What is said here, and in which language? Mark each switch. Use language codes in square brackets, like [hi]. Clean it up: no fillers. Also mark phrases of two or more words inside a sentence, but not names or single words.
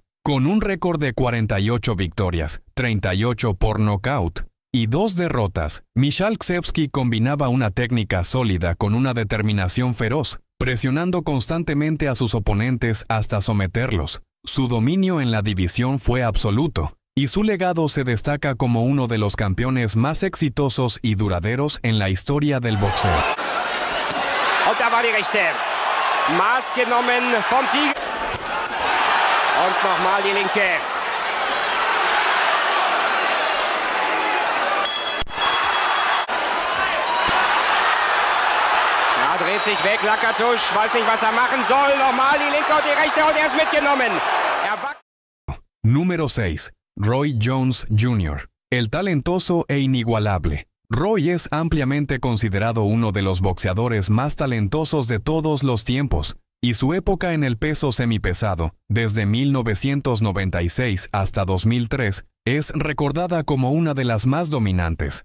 [es] Con un récord de 48 victorias, 38 por nocaut y 2 derrotas, Michalczewski combinaba una técnica sólida con una determinación feroz, presionando constantemente a sus oponentes hasta someterlos. Su dominio en la división fue absoluto, y su legado se destaca como uno de los campeones más exitosos y duraderos en la historia del boxeo. [de] Und da war die rechte. Maß genommen vom Tiger. Und nochmal die linke. Ja, dreht sich weg, Lakatos, weiß nicht, was er machen soll. Nochmal die linke und die rechte und er ist mitgenommen. [es] Número 6. Roy Jones Jr., el talentoso e inigualable. Roy es ampliamente considerado uno de los boxeadores más talentosos de todos los tiempos, y su época en el peso semipesado, desde 1996 hasta 2003, es recordada como una de las más dominantes.